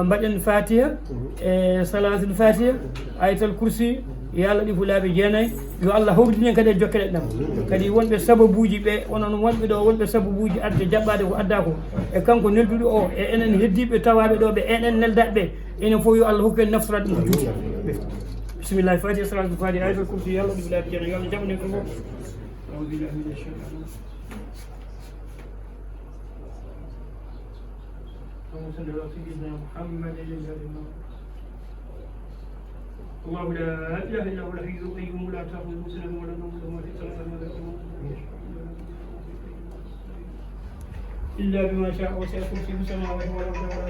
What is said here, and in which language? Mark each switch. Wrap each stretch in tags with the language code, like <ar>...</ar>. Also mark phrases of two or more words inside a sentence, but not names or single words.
<ff>mbaɗen fatiha e salatul fatiha ayatal kursi yo Allah ɗi ko laaɓi jeenayyi yo Allah hawridinen kadi e jokkere ɗam kadi wonɓe sababuji ɓe onon wonɓe ɗo wonɓe sababuji adde jaɓɓade ko adda ko e kanko nelduɗo o e enen heddiɓe tawaɓe ɗo ɓe enen neldaɓe ɓe enen fof yo Allah hokku en naftorade ɗum ko juuti bisimillahi fatiha salatul fatiha ayatal kursi yo Allah ɗi ko laaɓi jeenayyi yo Allah jaɓanen ko fof</ff> <ar>أعوذ بالله من الشيطان اللهم صل على سيدنا محمد الله لا اله الا هو الحي القيوم لا تاخذه سنه ولا نوم له ما في السماوات وما في الارض الا بما شاء وسع كرسيه السماوات والارض ولا</ar>